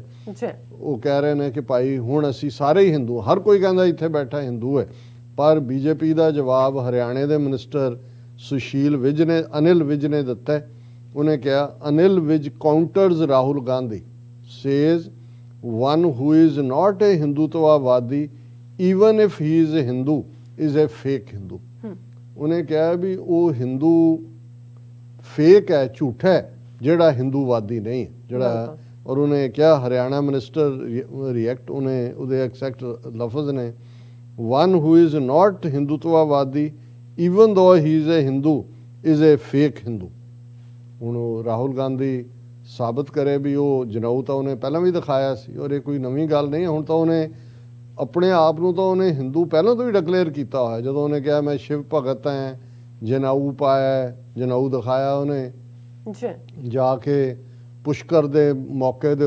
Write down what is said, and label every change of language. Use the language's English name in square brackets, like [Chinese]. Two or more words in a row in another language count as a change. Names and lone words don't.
[Punjabi] ਉਹ ਕਹਿ ਰਹੇ ਨੇ ਕਿ ਭਾਈ ਹੁਣ ਅਸੀਂ ਸਾਰੇ ਹੀ ਹਿੰਦੂ, ਹਰ ਕੋਈ ਕਹਿੰਦਾ ਇੱਥੇ ਬੈਠਾ ਹਿੰਦੂ ਹੈ। ਪਰ ਬੀਜੇਪੀ ਦਾ ਜਵਾਬ ਹਰਿਆਣੇ ਦੇ ਮਿਨਿਸਟਰ ਸੁਸ਼ੀਲ ਵਿਜ ਨੇ, ਅਨਿਲ ਵਿਜ ਨੇ ਦਿੱਤਾ। ਉਹਨੇ ਕਿਹਾ, [English] Anil Vij counters Rahul Gandhi, says one who is not a Hindutvadi even if he is a Hindu is a fake Hindu। [Punjabi] ਉਹਨੇ ਕਿਹਾ ਵੀ ਉਹ ਹਿੰਦੂ ਫੇਕ ਹੈ, ਝੂਠਾ ਹੈ, ਜਿਹੜਾ ਹਿੰਦੂਵਾਦੀ ਨਹੀਂ ਹੈ ਜਿਹੜਾ। ਔਰ ਉਹਨੇ ਕਿਹਾ ਹਰਿਆਣਾ [English] minister react, [Punjabi] ਉਹਨੇ ਉਹਦੇ ਐਕਸੈਕਟ ਲਫ਼ਜ਼ ਨੇ, [English] one who is not Hindutvadi even though he is a Hindu is a fake Hindu। [Punjabi] ਹੁਣ ਉਹ ਰਾਹੁਲ ਗਾਂਧੀ ਸਾਬਤ ਕਰੇ ਵੀ ਉਹ ਜਨੇਊ ਤਾਂ ਉਹਨੇ ਪਹਿਲਾਂ ਵੀ ਦਿਖਾਇਆ ਸੀ, ਔਰ ਇਹ ਕੋਈ ਨਵੀਂ ਗੱਲ ਨਹੀਂ। ਹੁਣ ਤਾਂ ਉਹਨੇ ਆਪਣੇ ਆਪ ਨੂੰ ਤਾਂ ਉਹਨੇ ਹਿੰਦੂ ਪਹਿਲਾਂ ਤੋਂ ਹੀ ਡਿਕਲੇਅਰ ਕੀਤਾ ਹੋਇਆ। ਜਦੋਂ ਉਹਨੇ ਕਿਹਾ ਮੈਂ ਸ਼ਿਵ ਭਗਤ ਹਾਂ, ਜਨੇਊ ਪਾਇਆ, ਜਨੇਊ ਦਿਖਾਇਆ ਉਹਨੇ, ਜਾ ਕੇ ਪੁਸ਼ਕਰ ਦੇ ਮੌਕੇ ਦੇ